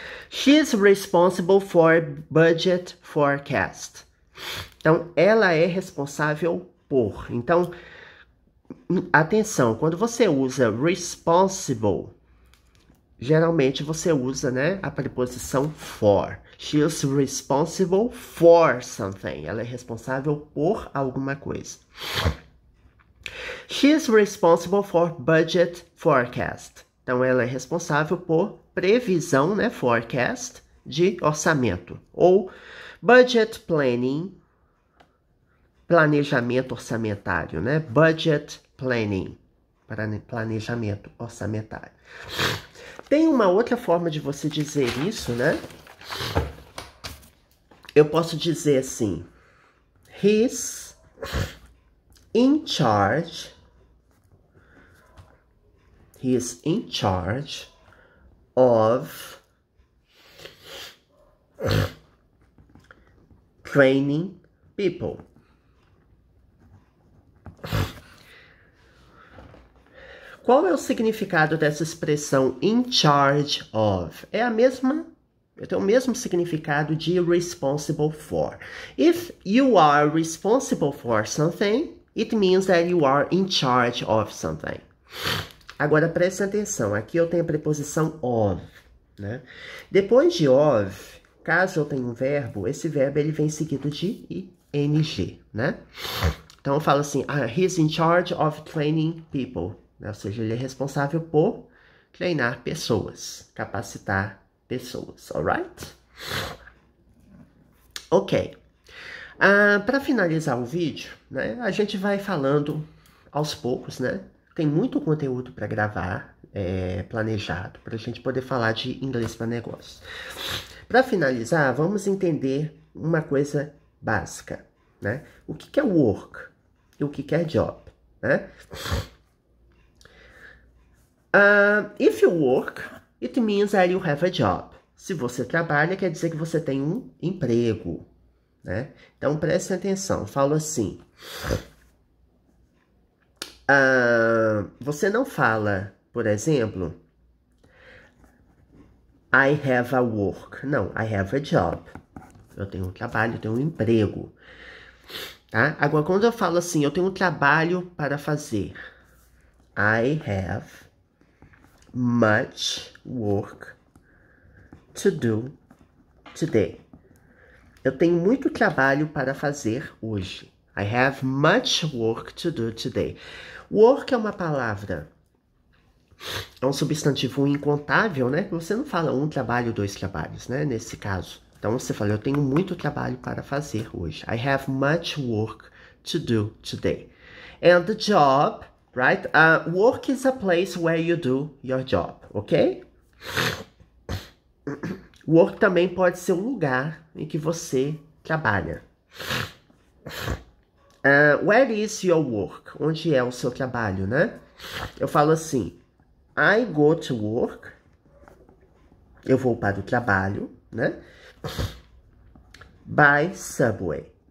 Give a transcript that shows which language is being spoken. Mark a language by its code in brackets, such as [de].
[en] She's responsible for budget forecast. [pt] Então, ela é responsável por. Então, atenção, quando você usa responsible, geralmente você usa, né, a preposição for. [en] She is responsible for something. [pt] Ela é responsável por alguma coisa. [en] She is responsible for budget forecast. [pt] Então, ela é responsável por previsão, né, forecast, de orçamento. Ou [en] budget planning, [pt] planejamento orçamentário, né? [en] Budget planning, [pt] planejamento orçamentário. Tem uma outra forma de você dizer isso, né? Eu posso dizer assim: [en] he's in charge. He is in charge of training people. [pt] Qual é o significado dessa expressão [en] in charge of? [pt] É a mesma, tem o mesmo significado de responsible for. [en] If you are responsible for something, it means that you are in charge of something. [pt] Agora, preste atenção, aqui eu tenho a preposição of, né? Depois de of, caso eu tenha um verbo, esse verbo ele vem seguido de ing, né? Então eu falo assim, [en] he's in charge of training people, [pt] né? Ou seja, ele é responsável por treinar pessoas, capacitar pessoas, alright? Ok. Para finalizar o vídeo, né, a gente vai falando aos poucos, né? Tem muito conteúdo para gravar, planejado, para a gente poder falar de inglês para negócios. Para finalizar, vamos entender uma coisa básica, né? O que é work e o que é job, né? [en] If you work, it means that you have a job. [pt] Se você trabalha, quer dizer que você tem um emprego, né? Então, preste atenção. Falo assim... você não fala, por exemplo, [en] I have a work. [pt] Não, [en] I have a job. [pt] Eu tenho um trabalho, eu tenho um emprego. Tá? Agora, quando eu falo assim, eu tenho um trabalho para fazer. [en] I have much work to do today. [pt] Eu tenho muito trabalho para fazer hoje. [en] I have much work to do today. [pt] Work é uma palavra, é um substantivo incontável, né? Você não fala um trabalho, dois trabalhos, né? Nesse caso. Então você fala, eu tenho muito trabalho para fazer hoje. [en] I have much work to do today. And the job, right? Work is a place where you do your job, ok? [pt] Work também pode ser um lugar em que você trabalha. [en] Where is your work? [pt] Onde é o seu trabalho, né? Eu falo assim, [en] I go to work. [pt] Eu vou para o trabalho, né? [en] By subway.